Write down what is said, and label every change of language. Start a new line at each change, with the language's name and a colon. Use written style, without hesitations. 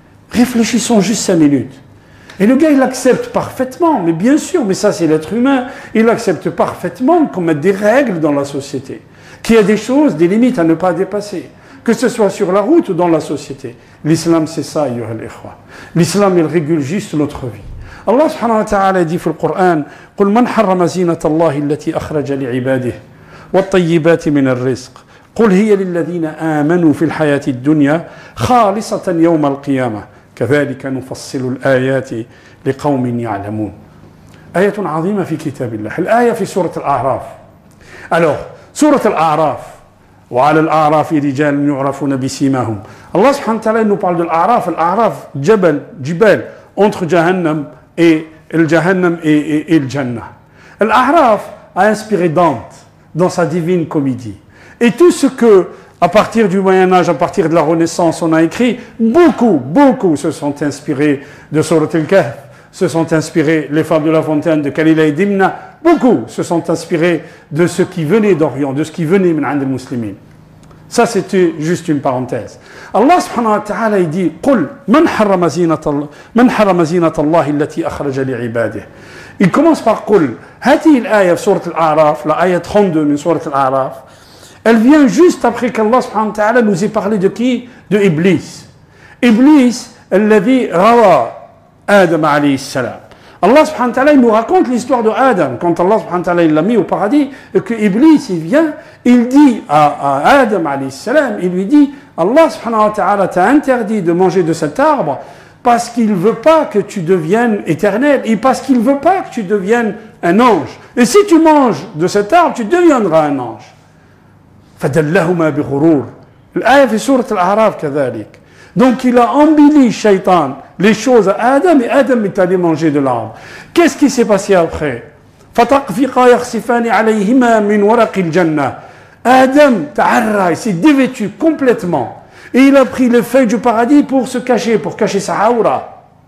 French: Réfléchissons juste 5 minutes. Et le gars, il accepte parfaitement, mais bien sûr, mais ça c'est l'être humain, il accepte parfaitement qu'on mette des règles dans la société, qu'il y a des choses, des limites à ne pas dépasser, que ce soit sur la route ou dans la société. L'islam c'est ça,
Arabic: ayyuha al-ikhwa.
French: L'islam il régule juste notre vie. Allah subhanahu wa ta'ala dit dans le Coran,
Arabic: قل من حرم زينة الله التي أخرج لعباده والطيبات من الرزق قل هي للذين آمنوا في الحياة الدنيا خالصة يوم القيامة كذلك نفصل الآيات لقوم يعلمون. آية عظيمة في كتاب الله. الآية في سورة الأعراف.
French: Alors,
Arabic: سورة الأعراف وعلى الأعراف رجال يعرفون بسيماهم.
French: Allah subhanahu wa ta'ala nous parle de l'A'raf. L'A'raf, Jibal, entre Jahannam et le Jahannam et le Jannah. L'A'raf a inspiré Dante dans sa divine comédie. Et tout ce que, à partir du Moyen-Âge, à partir de la Renaissance, on a écrit, beaucoup se sont inspirés de Surat al-Kahf, se sont inspirés les fables de La Fontaine, de Kalila et Dimna, beaucoup se sont inspirés de ce qui venait d'Orient, de ce qui venait
Arabic: min 'and al-muslimin.
French: Ça, c'était juste une parenthèse. Allah subhanahu wa ta'ala, il dit
Arabic: قُلْ مَنْ حَرَّمَ زِينَةَ اللَّهِ الَّتِي أَخْرَجَ لِعِبَادِهِ.
French: Il commence par
Arabic: قُلْ. هذه الآية في سورة الأعراف,
French: la ayah 32
Arabic: من سورة الأعراف,
French: elle vient juste après qu'Allah subhanahu wa ta'ala nous ait parlé de qui? De Iblis.
Arabic: Iblis, الذي غوى آدم عليه السلام.
French: Allah subhanahu wa ta'ala, il nous raconte l'histoire de Adam. Quand Allah subhanahu wa ta'ala, il l'a mis au paradis, et que Iblis, il vient, il dit à Adam alayhi salam, il lui dit, Allah subhanahu wa ta'ala t'a interdit de manger de cet arbre parce qu'il ne veut pas que tu deviennes éternel et parce qu'il ne veut pas que tu deviennes un ange. Et si tu manges de cet arbre, tu deviendras un ange.
Arabic: فَدَلَّهُمَا بِغُرُورٍ.
French: L'ayah
Arabic: في سورة الأعراف كذلك.
French: Donc il a embelli Shaitan les choses à Adam et Adam est allé manger de l'arbre. Qu'est-ce qui s'est passé après?
Arabic: فَتَقْفِقَا يَخْصِفَانِ عَلَيْهِمَا مِنْ وَرَقِ الْجَنَّةِ.
French: Adam ta'arra, il s'est dévêtu complètement et il a pris les feuilles du paradis pour se cacher, pour cacher sa aura.